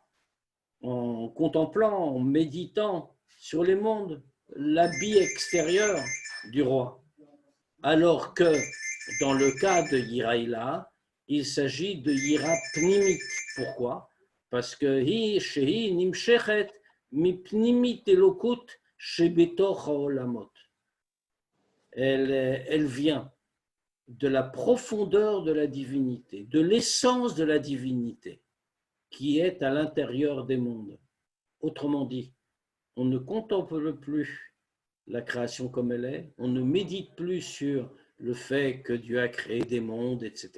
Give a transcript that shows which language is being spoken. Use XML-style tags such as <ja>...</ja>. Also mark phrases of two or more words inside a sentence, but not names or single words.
<fr>En contemplant, en méditant sur les mondes, l'habit extérieur du roi. Alors que dans le cas de Yiraïla, il s'agit de</fr> <he>יראה פנימית.</he> <fr>Pourquoi? Parce que</fr> <he>היא שהיא נמשכת מ פנימית אלקות שבתוך העולמות.</he> <fr>Elle vient de la profondeur de la divinité, de l'essence de la divinité qui est à l'intérieur des mondes. Autrement dit, on ne contemple plus la création comme elle est, on ne médite plus sur le fait que Dieu a créé des mondes, etc.</fr>